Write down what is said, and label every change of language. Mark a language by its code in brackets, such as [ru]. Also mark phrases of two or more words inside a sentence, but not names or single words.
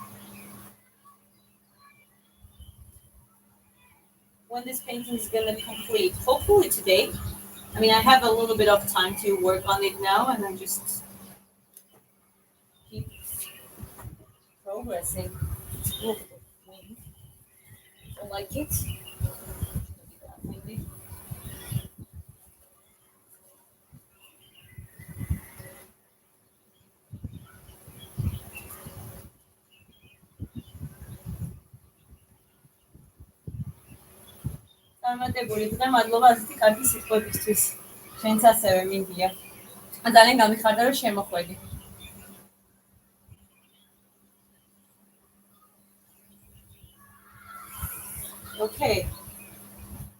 [en] When this painting is gonna complete, hopefully today. I mean, I have a little bit of time to work on it now, and I just keep progressing. It's a little bit of wind. I like it. Maybe. [ka] წარმატებული იყო და მადლობა ასეთი კარგი სიტყვებისთვის. შენც ასევე მინდია. ძალიან გამიხარდა რომ შემოხვედი. [en] Okay.